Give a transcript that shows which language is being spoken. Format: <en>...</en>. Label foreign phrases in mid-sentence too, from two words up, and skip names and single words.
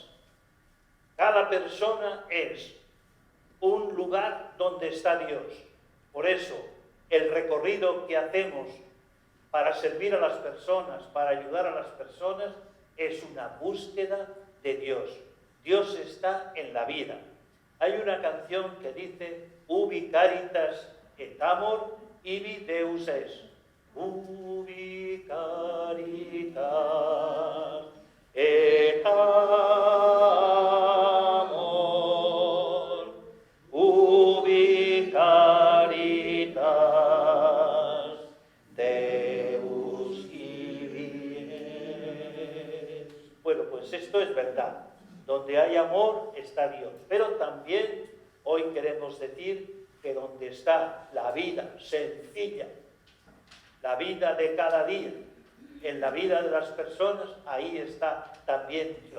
<es>Cada persona es un lugar donde está Dios. Por eso el recorrido que hacemos para servir a las personas, para ayudar a las personas, es una búsqueda de Dios. Dios está en la vida. Hay una canción que dice:</es> <la>Ubi caritas et amor, ibi Deus es. Ubi caritas et amor, ubi caritas Deus ibi es.</la> <es>Bueno, pues esto es verdad. Donde hay amor está Dios. Pero también hoy queremos decir que donde está la vida sencilla, la vida de cada día, en la vida de las personas, ahí está también Dios.</es>